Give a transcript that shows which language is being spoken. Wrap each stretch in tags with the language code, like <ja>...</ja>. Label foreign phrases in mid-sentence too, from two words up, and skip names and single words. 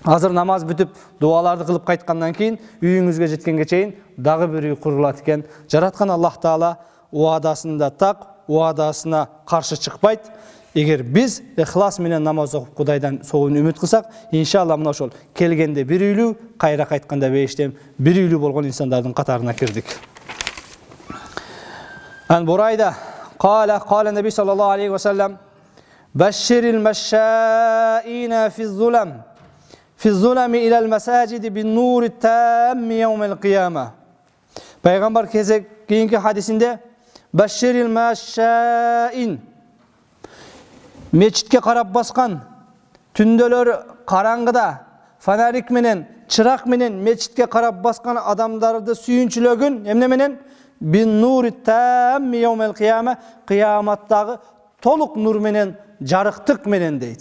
<ky>Азыр намаз бүтүп, дуаларды кылып кайткандан кийин үйүңүзгө жеткенге чейин дагы бир үй курулат экен. Жараткан Аллах Таала уадасында так, уадасына каршы чыкпайт. Эгер биз ихлас менен намаз окуп Кудайдан союн үмүт кылсак, иншалла мына ошол келгенде бир үйлүү, кайра кайтканда бештен бир үйлүү болгон инсандардын катарына кирдик.</ky> <ar>عن بريدة قال النبي صلى الله عليه وسلم بشر المشائين في الظلم إلى المساجد بالنور التام يوم القيامة.</ar> <ky>Пайгамбар кийинки хадисинде</ky> <ar>بشر المشائين,</ar> <ky>мечитке карап баскан, түндөлөр караңгыда фанарик менен, чырак менен мечитке карап баскан адамдарды сүйүнчүлөгүн эмне менен</ky> <ar>بالنور التام يوم القيامة,</ar> <ky>кыяматтагы толук нур менен жарыктык менен дейди.</ky>